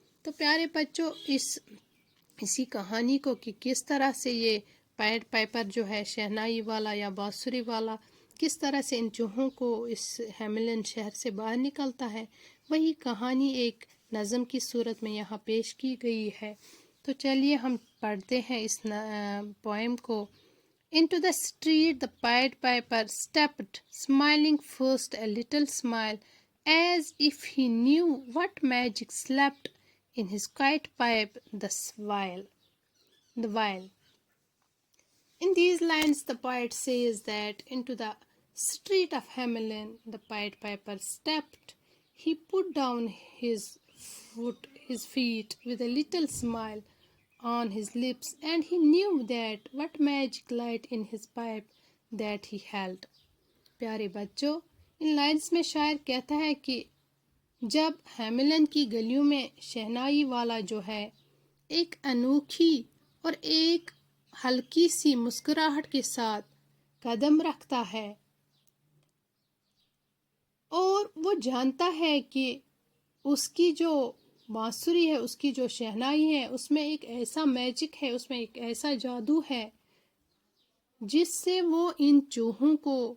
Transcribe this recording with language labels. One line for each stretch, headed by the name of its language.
Urdu: تو پیارے بچوں، اسی کہانی کو کہ کس طرح سے یہ پیڈ پائپر جو ہے شہنائی والا یا بانسری والا کس طرح سے ان چوہوں کو اس ہیملن شہر سے باہر نکلتا ہے، وہی کہانی ایک نظم کی صورت میں یہاں پیش کی گئی ہے. تو چلیے ہم پڑھتے ہیں اس پوئم کو.
English: Into the street the Pied Piper stepped, smiling first a little smile, as if he knew what magic slept in his quiet pipe the while. In these lines the poet says that into the street of Hamelin the Pied Piper stepped. He put down his feet with a little smile on his lips, and he knew that what magic light in his pipe that he held.
Urdu: پیارے بچوں، ان lines میں شاعر کہتا ہے کہ جب Hamlin کی گلیوں میں شہنائی والا جو ہے ایک انوکھی اور ایک ہلکی سی مسکراہٹ کے ساتھ قدم رکھتا ہے اور وہ جانتا ہے کہ اس کی جو بانسری ہے، اس کی جو شہنائی ہے، اس میں ایک ایسا میجک ہے، اس میں ایک ایسا جادو ہے جس سے وہ ان چوہوں کو